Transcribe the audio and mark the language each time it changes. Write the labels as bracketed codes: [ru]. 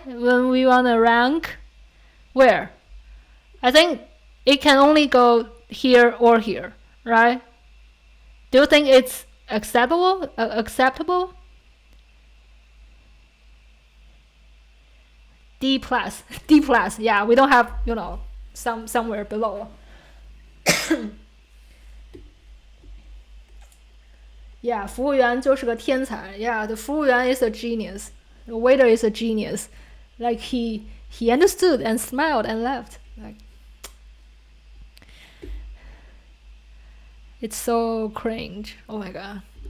[en] When we want to rank, where? I think it can only go here or here, right? Do you think it's acceptable? D plus. Yeah, we don't have somewhere below. Yeah, [zh] 服务员就是个天才. [en] Yeah, the 服务员 is a genius. The waiter is a genius. Like he understood and smiled and left. Like it's so cringe. Oh my god.